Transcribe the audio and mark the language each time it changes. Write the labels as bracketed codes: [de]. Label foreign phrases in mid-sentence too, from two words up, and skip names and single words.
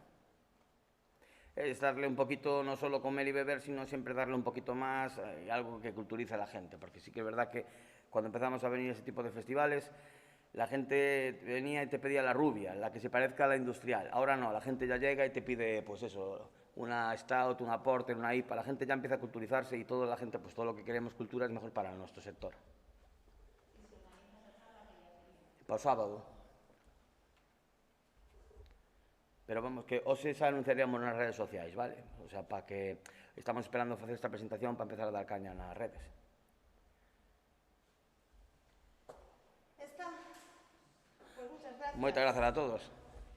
[es] Es darle un poquito, no solo comer y beber, sino siempre darle un poquito más, algo que culturice a la gente, porque sí que es verdad que cuando empezamos a venir a ese tipo de festivales, la gente venía y te pedía la rubia, la que se parezca a la industrial. Ahora no, la gente ya llega y te pide, pues eso, una stout, una porter, una IPA. La gente ya empieza a culturizarse y toda la gente, pues todo lo que queremos cultura es mejor para nuestro sector. [gl] Para o sábado. Pero vamos, que hoxe xa anunciaríamos nas redes sociais, vale? [es] O sea, [gl] para que estamos esperando facer esta presentación para empezar a dar caña nas redes. Moitas grazas a todos.